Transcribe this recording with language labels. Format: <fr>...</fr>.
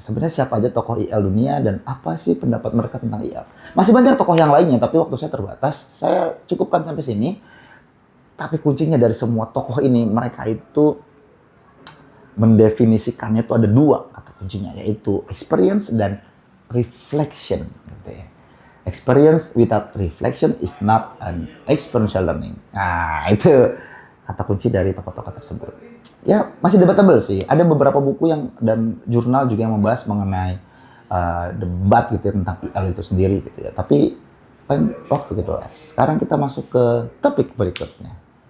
<id>Sebenarnya siapa aja tokoh IL dunia dan apa sih pendapat mereka tentang IL. Masih banyak tokoh yang lainnya, tapi waktu saya terbatas. Saya cukupkan sampai sini. Tapi kuncinya dari semua tokoh ini, mereka itu mendefinisikannya itu ada 2 kata kuncinya, yaitu experience dan reflection. Gitu ya.</id> <en>Experience without reflection is not an experiential learning.</en> <id>Nah, itu kata kunci dari tokoh-tokoh tersebut. Ya, masih debatable sih. Ada beberapa buku dan jurnal juga yang membahas mengenai debat gitu ya, tentang IL itu sendiri gitu ya. Tapi waktu gitu. Sekarang kita masuk ke topik berikutnya.</id>